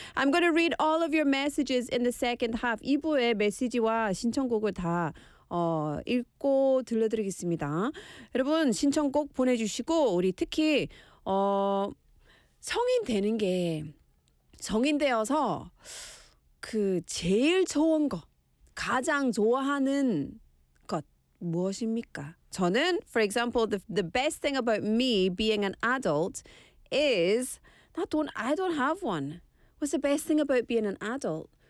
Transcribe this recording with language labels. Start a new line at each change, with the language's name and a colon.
English: I'm going to read all of your messages in the second half.
Korean: 2부의 메시지와 신청곡을 다 읽고 들려드리겠습니다. 여러분, 신청곡 보내주시고 우리 특히 성인 되는 게 성인 되어서 그 제일 좋은 거, 가장 좋아하는 것 무엇입니까? 저는,
English: for example, the best thing about me being an adult is I don't have one. What's the best thing about being an adult?